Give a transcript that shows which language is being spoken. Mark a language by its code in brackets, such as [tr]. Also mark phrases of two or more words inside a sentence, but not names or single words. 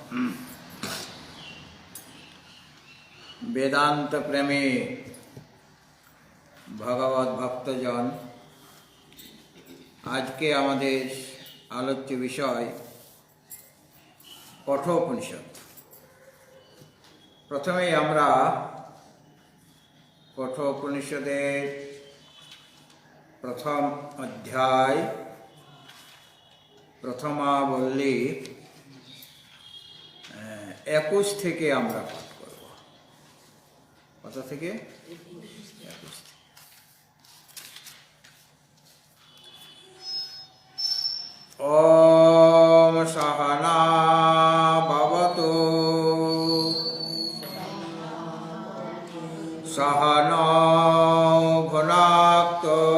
[bn] বেদান্ত প্রেমী ভগবত ভক্তজন, আজ কে আমাদের আলোচ্য বিষয় কঠোপনিষদ। প্রথমে আমরা কঠোপনিষদের প্রথম অধ্যায় প্রথমাবল্লী 21 থেকে আমরা পাঠ করব। কত থেকে? 21। [sa] ओम सहना भवतु सहनौ भुनक्तु